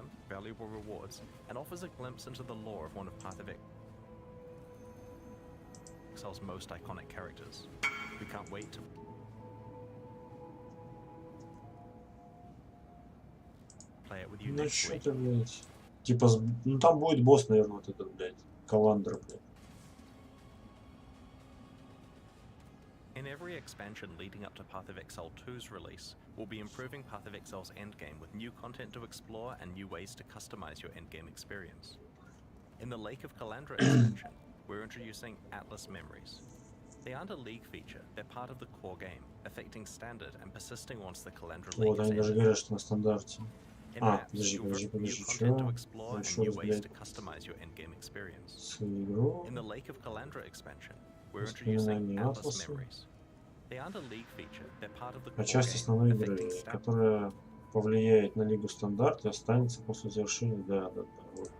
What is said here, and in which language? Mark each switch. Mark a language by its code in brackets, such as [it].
[en] Valuable rewards, and offers a glimpse into the lore of one of Path of Exil's most iconic characters. We can't wait to play it with you next week. [ru] Блядь. Типа, ну там будет босс, наверное, вот этот, блядь, Каландра, блядь. [en] In every expansion leading up to Path of Exile 2's release, we'll be improving Path of Exile's endgame with new content to explore and new ways to customize your endgame experience. In the Lake of Calandra expansion, we're introducing Atlas Memories. They aren't a league feature, they're part of the core game, affecting standard and persisting once the Calandra League is ended. [ru] Вот они даже говорят, что на стандарте. А, подожди, чё? Еще раз, блядь. Игру. [en] In the Lake of Calandra expansion, we're introducing Atlas Memories. They aren't a league feature, they're part of the core [ru] часть основной игры, которая повлияет на Лигу Стандарт и останется после завершения. Да. Вот.